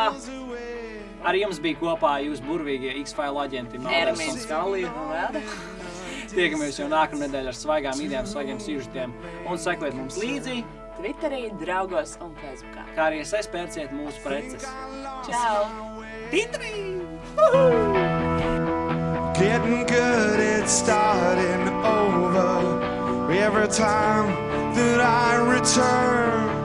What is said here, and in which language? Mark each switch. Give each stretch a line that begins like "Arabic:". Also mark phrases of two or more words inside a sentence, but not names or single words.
Latvian: Ar jums bija kopā jūs burvīgie X-File aģenti Malders un Skalija. Tiekamies jau nākamā nedēļa ar svaigām idejām, svaigiem sižetiem un sekojiet mums līdzi Twitterī, draugos un Facebookā. Kā arī pērciet mūsu preces. Čau! Titrī!
English: Getting good, it's starting over every time that I return.